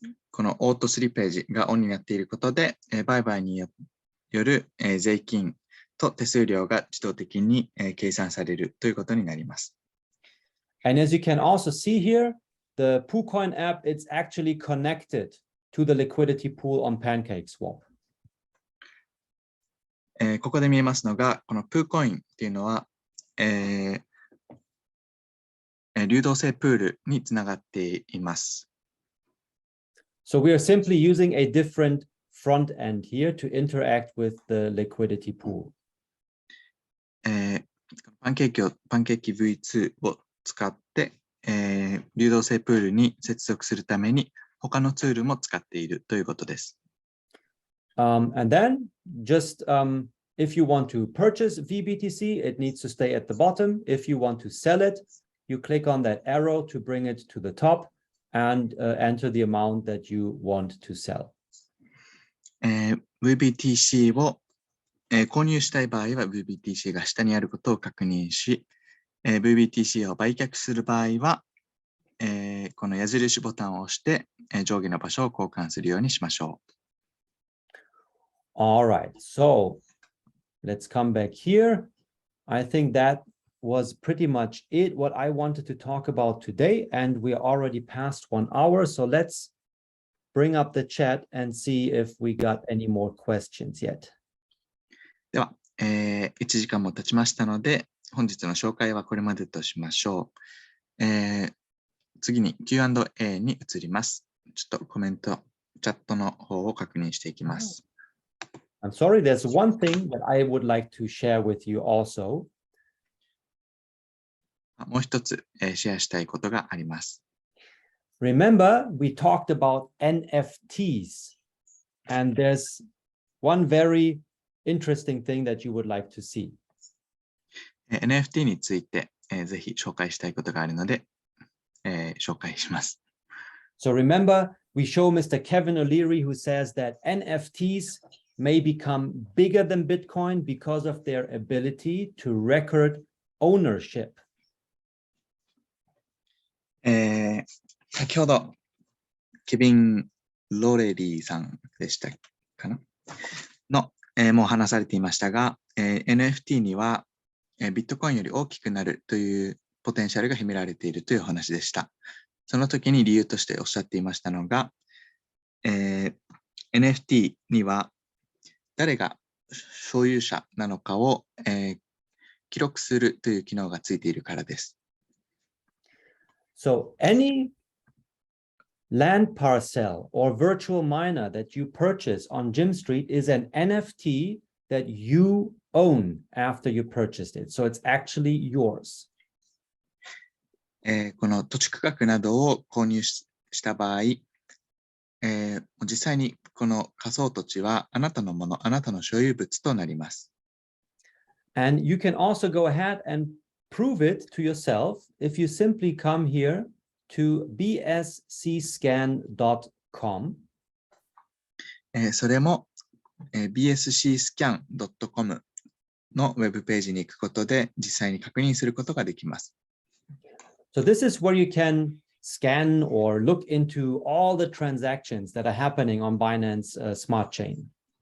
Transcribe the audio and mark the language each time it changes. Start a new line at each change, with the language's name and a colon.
Japanese: このオートスリッページがオンになっていることで、売買による、税金と手数料が自動的に、計算されるということになります。
English: And as you can also see here, the PooCoin app, it's actually connected to the liquidity pool on PancakeSwap.
Japanese: ここで見えますのが、このPooCoinっていうのは、流動性プールにつながっています。
English: So we are simply using a different front end here to interact with the liquidity pool.
Japanese: パンケーキ V2 を使って、流動性プールに接続するために他のツールも使っているということです。
English: And then just if you want to purchase VBTC, it needs to stay at the bottom. If you want to sell it, you click on that arrow to bring it to the top and enter the amount that you want to sell.
Japanese: VBTC を、購入したい場合は VBTC が下にあることを確認し、VBTC を売却する場合は、この矢印ボタンを押して、上下の場所を交換するようにしましょう。
English: All right, so let's come back here. I think that was pretty much it, what I wanted to talk about today, and we are already past 1 hour, so let's bring up the chat and see if we got any more questions yet.
Japanese: では、1時間も経ちましたので、本日の紹介はこれまでとしましょう。次に Q&A に移ります。ちょっとコメント、チャットの方を確認していきます。
English: I'm sorry, there's one thing that I would like to share with you also.
Japanese: もう一つ、シェアしたいことがあります。
English: Remember, we talked about NFTs, and there's one very interesting thing that you would like to see.
Japanese: NFT について、ぜひ紹介したいことがあるので、紹介します。
English: So remember, we show Mr. Kevin O'Leary who says that NFTs may become bigger than Bitcoin because of their ability to record ownership.
Japanese: 先ほど、ケビン・ロレリーさんでしたかなの、もう話されていましたが、NFT には、ビットコインより大きくなるというポテンシャルが秘められているというお話でした。その時に理由としておっしゃっていましたのが、NFT には誰が所有者なのかを、記録するという機能がついているからです。
English: So any land parcel or virtual miner that you purchase on Jim Street is an NFT that you own after you purchased it. So it's actually yours.
Japanese: この土地区画などを購入した場合、実際にこの仮想土地はあなたのもの、あなたの所有物となります。
English: And you can also go ahead and prove it to yourself if you simply come here to bscscan.com.
Japanese: それも、bscscan.com のウェブページに行くことで実際に確認することができます。
English: So this is where you can scan or look into all the transactions that are happening on Binance Smart Chain.